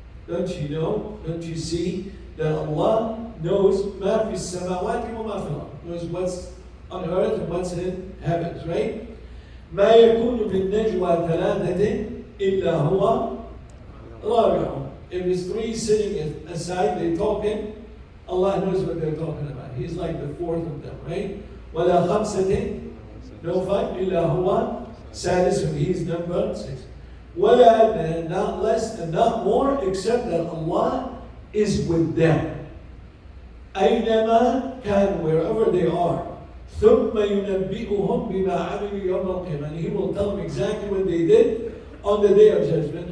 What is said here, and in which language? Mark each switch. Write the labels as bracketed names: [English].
[English] Don't you know, don't you see that Allah knows [Arabic] مَا فِي السَّمَاوَاتِ وَمَا فِي الْأَرْضِ, [English] knows what's on earth and what's in heavens, right? [Arabic] مَا يَكُونُ مِن نَجْوَى ثَلَاثَةٍ إِلَّا هُوَ رَابِعُهُمْ. [English] If there's three sitting aside, they're talking, Allah knows what they're talking about. He's like the fourth of them, right? [Arabic] وَلَا خَمْسَةٍ, [English] no five, [Arabic] إِلَّا هُوَ سَادِسُهُمْ, [English] He's number 6. [Arabic] وَلَا, [English] not less and not more, except that Allah is with them. [Arabic] أَيْنَمَا كَانُوا, [English] wherever they are. [Arabic] ثُمَّ يُنَبِّئُهُمْ بِمَا عَمِلُوا يَوْمَ الْقِيَامَةِ, [English] and He will tell them exactly what they did on the day of judgment.